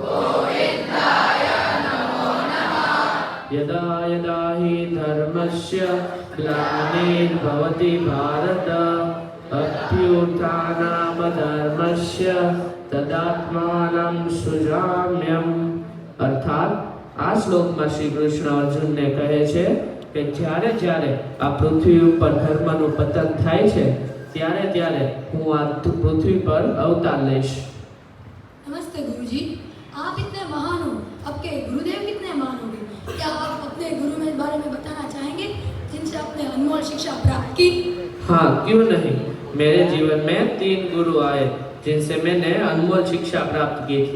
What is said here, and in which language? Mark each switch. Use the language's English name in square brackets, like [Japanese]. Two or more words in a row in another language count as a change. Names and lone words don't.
[Sanskrit] यदा यदा हि धर्मस्य ग्लानिर्भवति भारत अभ्युत्थानमधर्मस्य तदात्मानं सृजाम्यहम्। [Gujarati] अर्थात આ શ્લોકમાં શ્રી કૃષ્ણ અર્જુનને કહે છે કે જ્યારે જ્યારે આ પૃથ્વી ઉપર ધર્મનું પતન થાય છે ત્યારે ત્યારે હું આ પૃથ્વી પર અવતાર લઈશ। [Hindi] नमस्ते गुरुजी, आप इतने महान हो, आपके गुरुदेव कितने महान होंगे? क्या आप अपने गुरु के बारे में बताना चाहेंगे जिनसे आपने अनमोल शिक्षा प्राप्त की? हाँ, क्यों नहीं। मेरे जीवन में 3 गुरु आए जिनसे मैंने अनमोल शिक्षा प्राप्त की थी।